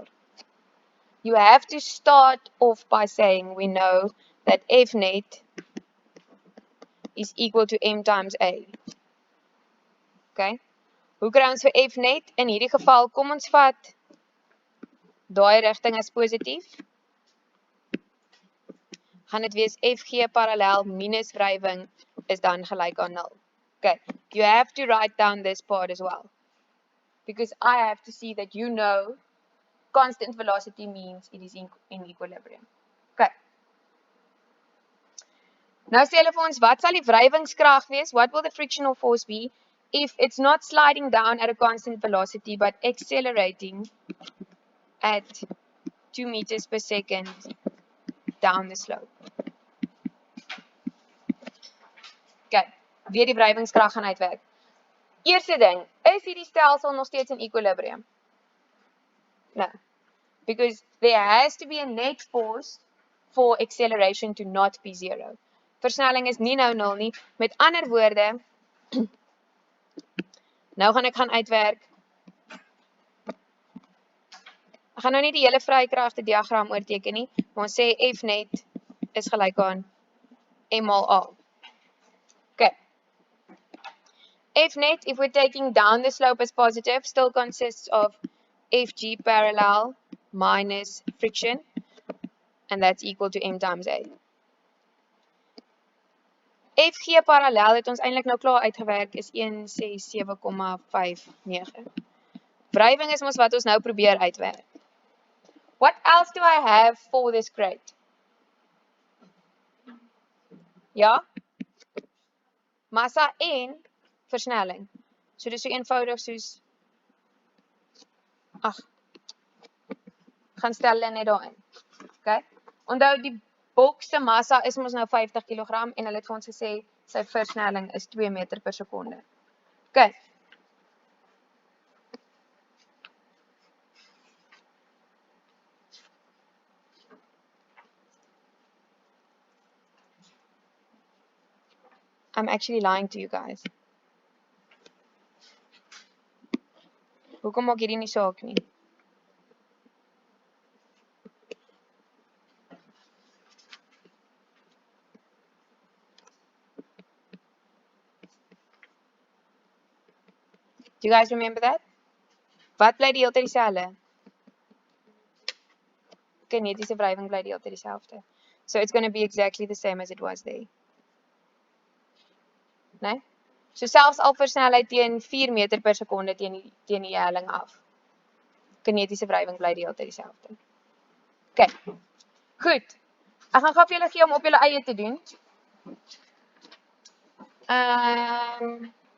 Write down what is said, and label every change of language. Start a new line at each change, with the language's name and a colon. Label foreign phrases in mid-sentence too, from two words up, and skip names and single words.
English: You have to start off by saying we know that F net is equal to m times a.
Afrikaans: Okay? Hoe kry ons vir F net? In hierdie geval, kom ons vat daai rigting as positief. Gaan dit wees FG parallel minus wrywing is dan gelyk aan 0.
English: Okay, you have to write down this part as well. Because I have to see that you know constant velocity means it is in equilibrium. Okay.
Afrikaans: Nou sê hulle vir ons, wat sal die wrywingskrag wees?
English: What will the frictional force be if it's not sliding down at a constant velocity but accelerating at 2 meters per second down the slope?
Afrikaans: Okay, weer die wrywingskrag gaan uitwerk. Eerste ding, is hierdie stelsel nog steeds in equilibrium?
English: No, because there has to be a net force for acceleration to not be zero.
Afrikaans: Versnelling is nie nou 0 nie. Met ander woorde, nou gaan ek gaan uitwerk. Ek gaan nou nie die hele vrykragte diagram oorteken nie, maar ons sê F net is gelyk aan M mal A. Okay. F net,
English: if we're taking down the slope as positive, still consists of Fg parallel minus friction, and that's equal to M times A.
Afrikaans: Fg parallel het ons eintlik nou klaar uitgewerk, is 167,59. Wrywing is mos wat ons nou probeer uitwerk.
English: What else do I have for this grade?
Afrikaans: Ja? Massa en versnelling. So dis so eenvoudig soos gaan stel hulle net daarin. Okay? Onthou die boks se massa is mos nou 50 kg en hulle het vir ons gesê sy versnelling is 2 meter per sekonde. Okay.
English: I'm actually lying to you guys.
Afrikaans: Hoekom maak hierdie nie saak nie?
English: Do you guys remember that?
Afrikaans: Wat bly die hele tyd dieselfde? Kinetiese wrywing bly die hele tyd dieselfde.
English: So it's going to be exactly the same as it was there.
Afrikaans: Nee? So selfs al versnelheid teen 4 meter per sekonde teen die helling af. Kinetiese wrywing bly die hele tyd dieselfde. Okay. Goed. Ek gaan gou vir julle gee om op julle eie te doen.